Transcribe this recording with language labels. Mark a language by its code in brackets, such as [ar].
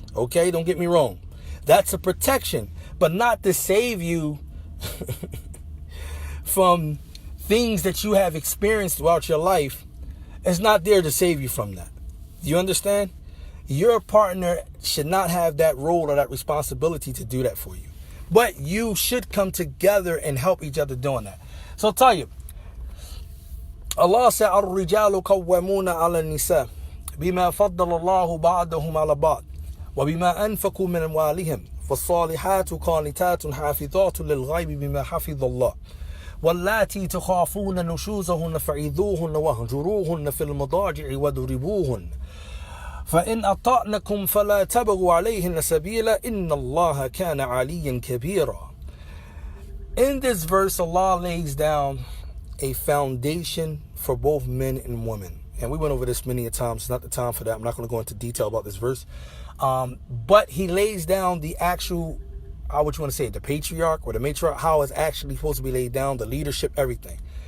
[en] Okay, don't get me wrong. That's a protection, but not to save you from things that you have experienced throughout your life. It's not there to save you from that. You understand? Your partner should not have that role or that responsibility to do that for you. But you should come together and help each other doing that. So I'll tell you, Allah said, [ar] الرجال قوامون على النساء بما فضل الله بعضهم على بعض وبما أنفقوا من أموالهم فالصالحات قانتات حافظات للغيب بما حفظ الله واللاتي تخافون نشوزهن فعظوهن واهجروهن في المضاجع واضربوهن فإن أطعنكم فلا تبغوا عليهن سبيلا إن الله كان عليا كبيرا. [en] In this verse, Allah lays down a foundation for both men and women. And we went over this many a times. It's not the time for that. I'm not going to go into detail about this verse. But he lays down the actual, how would you want to say it, the patriarch or the matriarch, how it's actually supposed to be laid down, the leadership, everything.